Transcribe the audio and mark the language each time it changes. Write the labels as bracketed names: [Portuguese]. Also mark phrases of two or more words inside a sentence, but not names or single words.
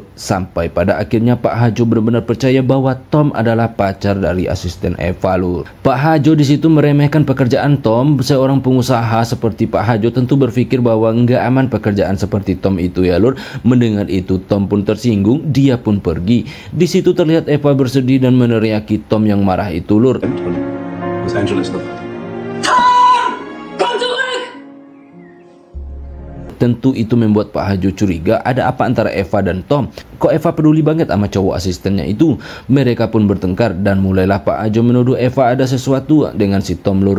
[Indonesian] Sampai pada akhirnya Pak Hajo benar-benar percaya bahwa Tom adalah pacar dari asisten Eva lur. Pak Hajo di situ meremehkan pekerjaan Tom. Seorang pengusaha seperti Pak Hajo tentu berpikir bahwa nggak aman pekerjaan seperti Tom itu ya lur. Mendengar itu Tom pun tersinggung, dia pun pergi. Di situ terlihat Eva bersedih dan meneriaki Tom yang marah itu lur. [German] Los Angeles noch. [Indonesian] Tentu itu membuat Pak Hajo curiga ada apa antara Eva dan Tom. Kok Eva peduli banget sama cowok asistennya itu? Mereka pun bertengkar dan mulailah Pak Hajo menuduh Eva ada sesuatu dengan si Tom lur.